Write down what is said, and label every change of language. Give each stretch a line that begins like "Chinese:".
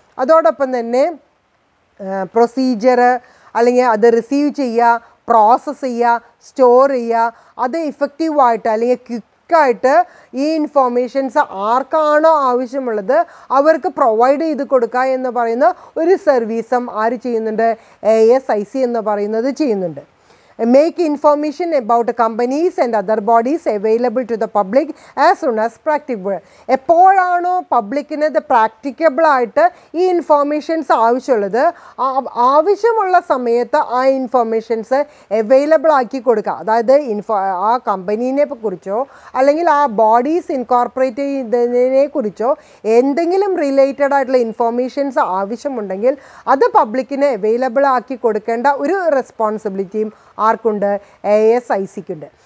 Malayalam: അതോടൊപ്പം തന്നെ പ്രൊസീജിയർ അല്ലെങ്കിൽ അത് റിസീവ് ചെയ്യുക, പ്രോസസ്സ് ചെയ്യുക, സ്റ്റോർ ചെയ്യുക, അത് ഇഫക്റ്റീവായിട്ട് അല്ലെങ്കിൽ ക്വിക്കായിട്ട് ഈ ഇൻഫോർമേഷൻസ് ആർക്കാണോ ആവശ്യമുള്ളത് അവർക്ക് പ്രൊവൈഡ് ചെയ്ത് കൊടുക്കുക എന്ന് പറയുന്ന ഒരു സർവീസും ആര് ചെയ്യുന്നുണ്ട്? ASIC എന്ന് പറയുന്നത് ചെയ്യുന്നുണ്ട്.
English: Make information about companies and other bodies available to the public as soon as practicable.
Malayalam: എപ്പോഴാണോ പബ്ലിക്കിന് ഇത് പ്രാക്ടിക്കബിൾ ആയിട്ട് ഈ ഇൻഫോർമേഷൻസ് ആവശ്യമുള്ളത് ആവശ്യമുള്ള സമയത്ത് ആ ഇൻഫോർമേഷൻസ് അവൈലബിൾ ആക്കി കൊടുക്കുക. അതായത് ആ കമ്പനീനെ കുറിച്ചോ അല്ലെങ്കിൽ ആ ബോഡീസ് ഇൻകോർപ്പറേറ്റ് ചെയ്തതിനെ കുറിച്ചോ എന്തെങ്കിലും റിലേറ്റഡ് ആയിട്ടുള്ള ഇൻഫോർമേഷൻസ് ആവശ്യമുണ്ടെങ്കിൽ അത് പബ്ലിക്കിന് അവൈലബിൾ ആക്കി കൊടുക്കേണ്ട ഒരു റെസ്പോൺസിബിലിറ്റിയും ആർക്കുണ്ട്? ASICക്കുണ്ട്.